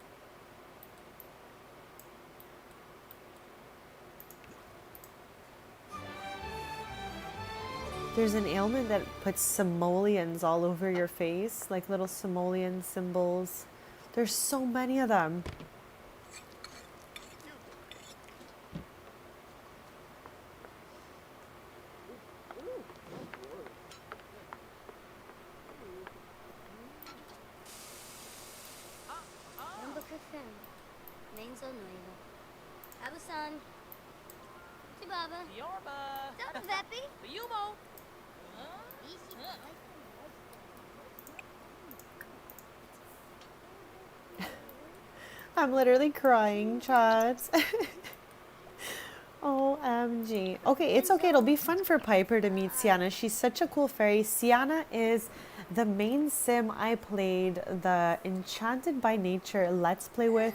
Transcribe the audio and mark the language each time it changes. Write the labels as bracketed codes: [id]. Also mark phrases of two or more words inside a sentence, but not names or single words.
[en] There's an ailment that puts simoleons all over your face, like little simoleon symbols. There's so many of them. Yambuka-fen. Menzo Nuevo. Abusan. Chibaba. Yorba. Don't Veppy. Yumo. Ishi. I'm literally crying, chat. OMG. Okay, it's okay. It'll be fun for Piper to meet Sienna. She's such a cool fairy. Sienna is the main sim I played the Enchanted by Nature Let's Play with.